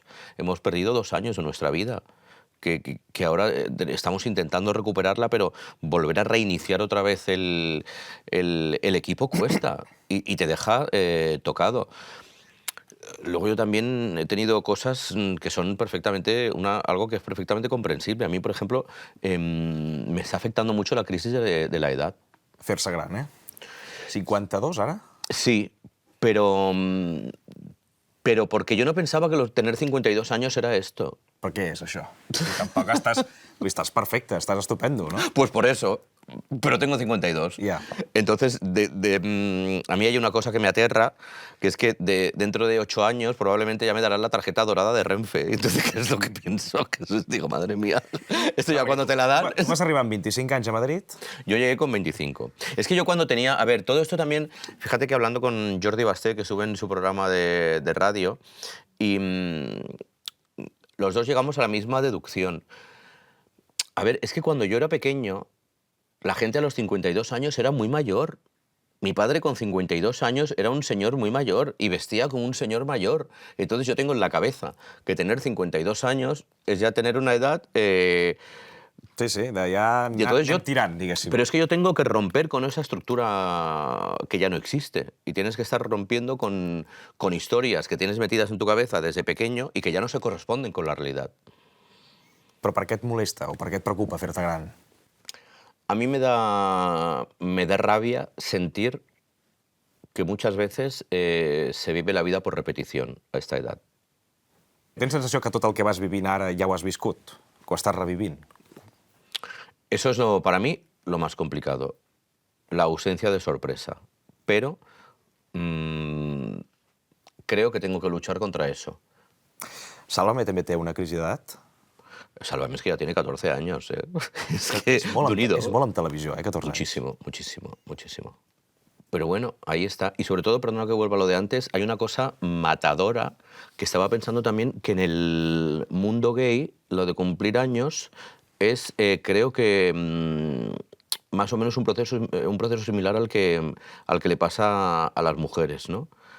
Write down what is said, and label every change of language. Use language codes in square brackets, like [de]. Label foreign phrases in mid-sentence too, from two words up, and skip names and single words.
[es] Hemos perdido 2 años de nuestra vida. Que ahora estamos intentando recuperarla, pero volver a reiniciar otra vez el equipo cuesta y te deja tocado. Luego yo también he tenido cosas que son perfectamente, algo que es perfectamente comprensible. A mí, por ejemplo, me está afectando mucho la crisis de la edad. [ca] Fer-se gran, eh? 52, ara? [es] Sí, pero porque yo no pensaba que tener 52 años era esto. [ca] Per què és això? Si tampoc estàs perfecte, estàs estupendo, no? [es] Pues por eso, pero tengo 52. Ya. Entonces, a mí hay una cosa que me aterra, que es que dentro de 8 años probablemente ya me darán la tarjeta dorada de Renfe. Entonces, ¿qué es lo que pienso? Digo, madre mía, esto ya cuando te la dan... [ca] Tu vas arribar amb 25 anys a Madrid? [es] Yo llegué con 25. Es que yo cuando tenía... A ver, todo esto también... Fíjate que hablando con Jordi Basté, que sube en su programa de radio, y los dos llegamos a la misma deducción. A ver, es que cuando yo era pequeño, la gente a los 52 años era muy mayor. Mi padre con 52 años era un señor muy mayor y vestía como un señor mayor. Entonces yo tengo en la cabeza que tener 52 años es ya tener una edad... [ca] Sí, d'allà anem tirant, diguéssim. [es] Pero es que yo tengo que romper con esa estructura que ya no existe. Y tienes que estar rompiendo con historias que tienes metidas en tu cabeza desde pequeño y que ya no se corresponden con la realidad. [ca] Però per què et molesta o per què et preocupa fer-te gran? [es] A mí me da rabia sentir que muchas veces se vive la vida por repetición a esta edad. [ca] Tens sensació que tot el que vas vivint ara ja ho has viscut? que ho estàs revivint. [es] Eso es para mí lo más complicado, la ausencia de sorpresa. Pero creo que tengo que luchar contra eso. [ca] Sálvame també té una crisi d'edat? [es] Sálvame es que ya tiene 14 años. Es que Dunido. [ca] És molt en televisió, 14 anys. [es] Muchísimo, muchísimo, muchísimo. Pero bueno, ahí está. Y sobre todo, perdona que vuelva a lo de antes, hay una cosa matadora que estaba pensando también que en el mundo gay, lo de cumplir años es, creo que más o menos un proceso similar al que le pasa a las mujeres, ¿no?